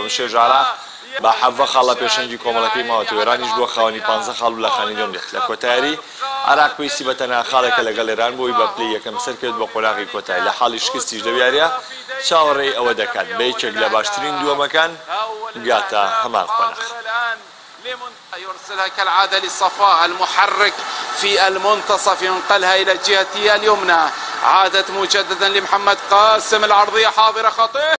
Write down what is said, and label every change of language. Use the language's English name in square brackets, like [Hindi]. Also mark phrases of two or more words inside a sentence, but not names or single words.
[Central Kurdish] بەمشێژ عێراق با 7 خاڵ لە پێشەنگی کۆمەڵەکەی ماوەتەوە. ئێرانیش بووە خاوەنی 15 خاڵ لە خانی دووەم دێت. لە کۆتایی عێراق پێویستی بە تەنها خاڵێکە لەگەڵ ئێران بۆی بە پلەی یەکەم سەرکەوت بە قۆناغی کۆتایی. لە حاڵی شکستیش لەو یاریە چاوەڕێی ئەوە دەکات بە یەکێک لە باشترین دووەمەکان بگاتە هەمان قۆناغ. [Arabic] يرسلها كالعادة للصفاء المحرك في المنتصف، ينقلها إلى الجهة اليمنى، عادت مجددا لمحمد قاسم، العرضية حاضرة خطيرة.